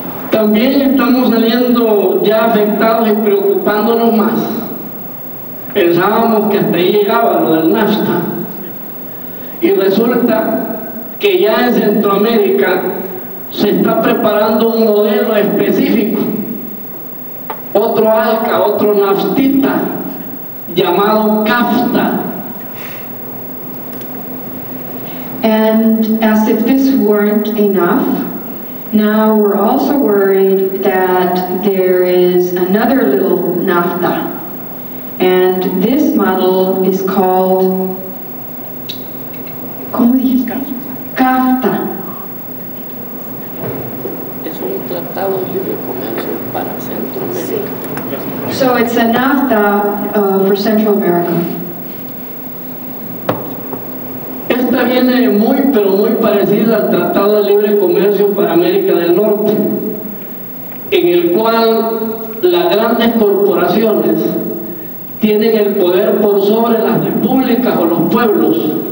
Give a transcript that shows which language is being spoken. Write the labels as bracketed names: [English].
[Spanish] También estamos saliendo ya afectados y preocupándonos más. Pensábamos que hasta ahí llegaba lo del NAFTA. Y resulta que ya en Centroamérica se está preparando un modelo específico, otro ALCA, otro NAFTITA, llamado CAFTA. [English] And as if this weren't enough, now we're also worried that there is another little NAFTA. And this model is called, [Spanish] ¿cómo dijiste? [English] CAFTA. [Spanish] Es un tratado de libre comercio para Centroamérica. [English] So it's a NAFTA for Central America. [Spanish] Esta viene pero muy parecida al Tratado de Libre Comercio para América del Norte, en el cual las grandes corporaciones tienen el poder por sobre las repúblicas o los pueblos.